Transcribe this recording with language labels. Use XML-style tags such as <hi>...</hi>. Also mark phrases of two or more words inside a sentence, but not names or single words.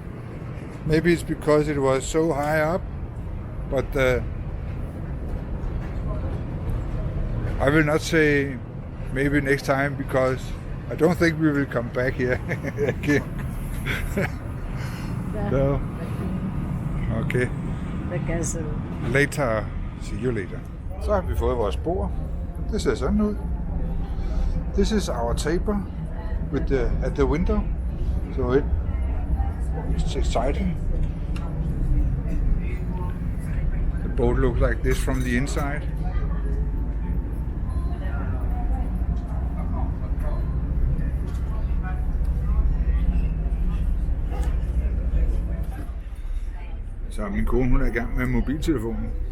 <en>Maybe it's because it was so high up, but I will not say maybe next time, because I don't think we will come back here again. So, okay. Later. See you later.</en> <da>Så har vi fået vores bord. Det ser sådan ud.</da> <en>This is our table with at the window. So it's exciting. The boat looks like this from the inside.</en> <da>Så min kone, hun er i gang med mobiltelefonen.</da>